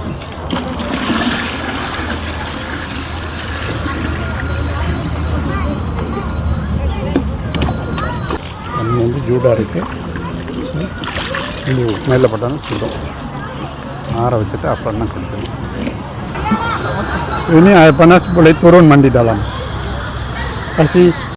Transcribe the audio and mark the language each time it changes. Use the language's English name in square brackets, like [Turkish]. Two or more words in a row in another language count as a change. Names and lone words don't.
[Tamil] தண்ணி வந்து ஜூடாக இருக்குது. மேலே போட்டாலும் சுடும். ஆற வச்சுட்டு அப்புறம் தான் குளிக்கணும். [Malay] Ini air panas boleh turun mandi dalam. Kasih